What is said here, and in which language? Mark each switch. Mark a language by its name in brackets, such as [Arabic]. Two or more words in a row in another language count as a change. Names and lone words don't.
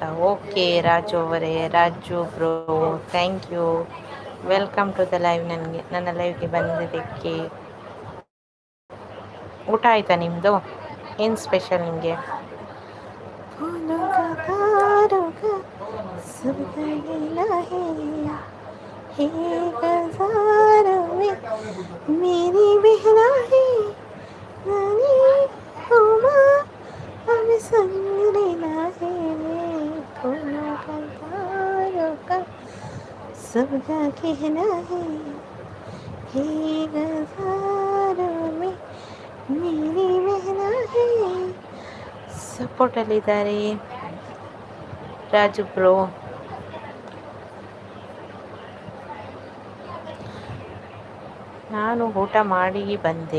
[Kannada] ಓಕೆ ರಾಜು ಅವರೇ, ರಾಜು ಬ್ರೋ, [English] thank you. welcome to the live. [Kannada] ನನ್ನ ಲೈವ್ಗೆ ಬಂದಿದ್ದಕ್ಕೆ. ಊಟ ಆಯಿತಾ ನಿಮ್ಮದು? ಏನು ಸ್ಪೆಷಲ್ ನಿಮಗೆ? [Hindi] मेरी बहना है नानी हुमा हमें संग लेना है फूलों का तारों का सबका कहना है गजारों में मेरी बहना है. [Kannada] ಸಪೋರ್ಟಲ್ಲಿದ್ದಾರೆ ರಾಜು ಬ್ರೋ. ನಾನು ಊಟ ಮಾಡಿ ಬಂದೆ.